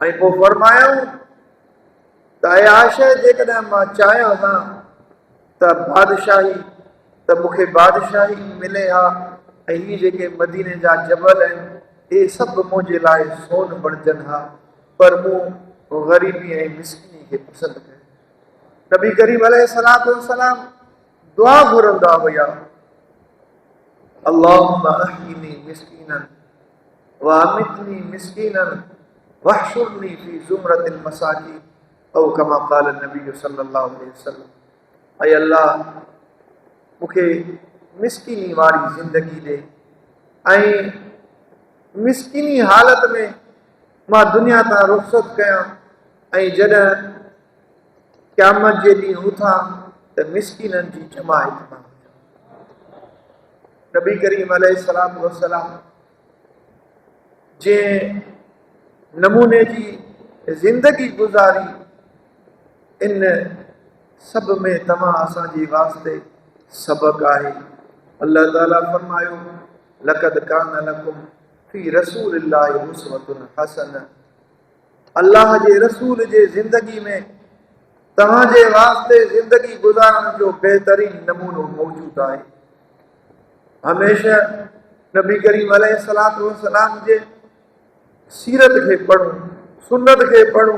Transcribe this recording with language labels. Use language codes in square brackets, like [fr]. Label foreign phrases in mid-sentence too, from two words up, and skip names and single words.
[sd] ऐं पोइ फरमायो त ऐं आशा जेकॾहिं मां चाहियां हां त बादशाही, त मूंखे बादशाही मिले हा ऐं इहे जेके मदीने जा जबल आहिनि इहे सभु मुंहिंजे लाइ सोन बणजनि हा, पर मूं ग़रीबी ऐं मिस्किनी खे पसंदि कयो। नबी करीम [ar] عليه الصلاة والسلام [sd] दुआ घुरंदा हुया, [ar] اللهم أحيني مسكينا وأمتني مسكينا واحشرني في زمرة المساكين أو كما قال النبي صلى الله عليه وسلم. [sd] ऐं अल्लाह मूंखे मिस्कीनी वारी ज़िंदगी ॾे ऐं मिस्कीनी हालत में मां दुनिया तां रुख़सत कयां ऐं जॾहिं क़यामत जे ॾींहुं उथां त मिस्कीननि जी जमायत मां। नबी करीम [ar] عليه الصلاة والسلام [sd] जंहिं नमूने जी ज़िंदगी गुज़ारी, इन सभ में तव्हां असांजे वास्ते सबक़ आहे। अल्लाह ताला फरमायो, [ar] لقد كان لكم في رسول الله أسوة حسنة. [sd] अल्लाह जे रसूल जे ज़िंदगी में तव्हांजे वास्ते ज़िंदगी गुज़ारण जो बहितरीन नमूनो मौजूदु आहे। हमेशह नबी करीम [ar] عليه الصلاة والسلام [sd] जे सीरत खे पढ़ूं, सुन्नत खे पढ़ूं।